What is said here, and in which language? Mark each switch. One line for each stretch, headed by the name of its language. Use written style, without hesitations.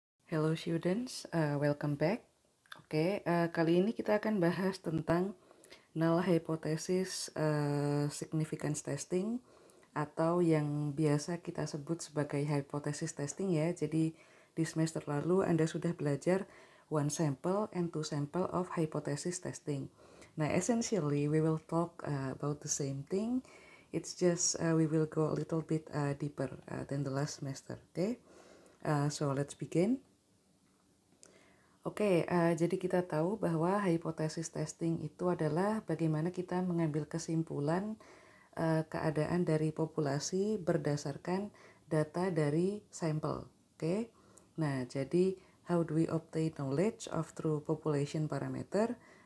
English: Hello students, welcome back.
Indonesian: Oke, kali ini kita akan bahas tentang null hypothesis significance testing atau yang biasa kita sebut sebagai hypothesis testing ya. Jadi di semester lalu Anda sudah belajar one sample and two sample of hypothesis testing.
English: Nah, essentially we will talk about the same thing. It's just we will go a little bit deeper than the last semester. Okay, so let's begin.
Indonesian: Oke, jadi kita tahu bahwa hipotesis testing itu adalah bagaimana kita mengambil kesimpulan keadaan dari populasi berdasarkan data dari sampel.
English: Oke, nah jadi how do we obtain knowledge of true population parameter?